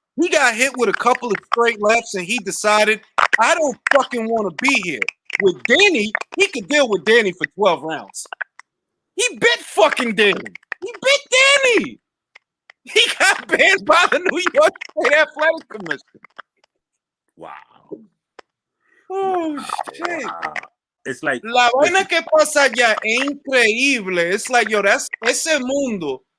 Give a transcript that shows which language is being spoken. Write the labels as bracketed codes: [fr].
[en] He got hit with a couple of straight lefts and he decided, I don't fucking want to be here. With Danny, he could deal with Danny for 12 rounds. He bit fucking Danny. He bit Danny. He got banned by the New York State Athletic Commission. Wow. Oh, shit. Wow. It's like [es] la vaina que pasa allá es increíble. [en] It's like, yo, that's [es] ese mundo.